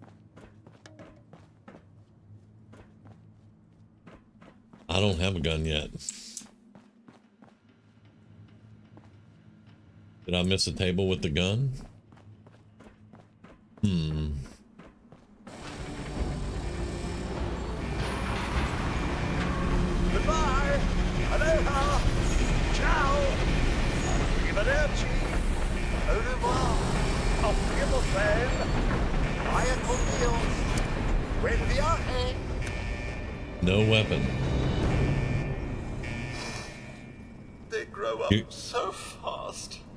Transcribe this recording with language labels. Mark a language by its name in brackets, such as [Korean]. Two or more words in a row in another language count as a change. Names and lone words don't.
[English] I don't have a gun yet. Did I miss a table with the gun? Goodbye. [Italian] Aloha. Ciao. Arrivederci. [French] Au revoir. [German] Auf Wiedersehen. [Spanish] Vaya con Dios. Buen viaje. [English] No weapon. They grow up so fast.